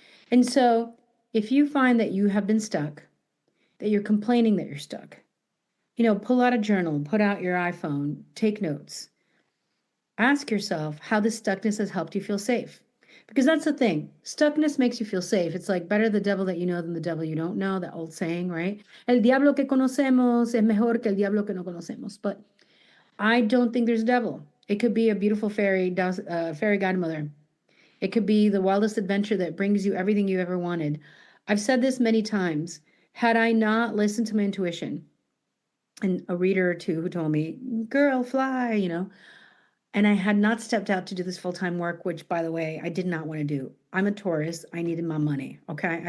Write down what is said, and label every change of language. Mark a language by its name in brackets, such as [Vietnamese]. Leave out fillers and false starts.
[English] And so if you find that you have been stuck, that you're complaining that you're stuck, pull out a journal, put out your iPhone, take notes. Ask yourself how this stuckness has helped you feel safe. Because that's the thing. Stuckness makes you feel safe. It's like better the devil that you know than the devil you don't know, that old saying, right? [Spanish] El diablo que conocemos es mejor que el diablo que no conocemos. [English] But I don't think there's a devil. It could be a beautiful fairy godmother. It could be the wildest adventure that brings you everything you ever wanted. I've said this many times. Had I not listened to my intuition, and a reader or two who told me, girl, fly, and I had not stepped out to do this full-time work, which, by the way, I did not want to do. I'm a Taurus. I needed my money. Okay.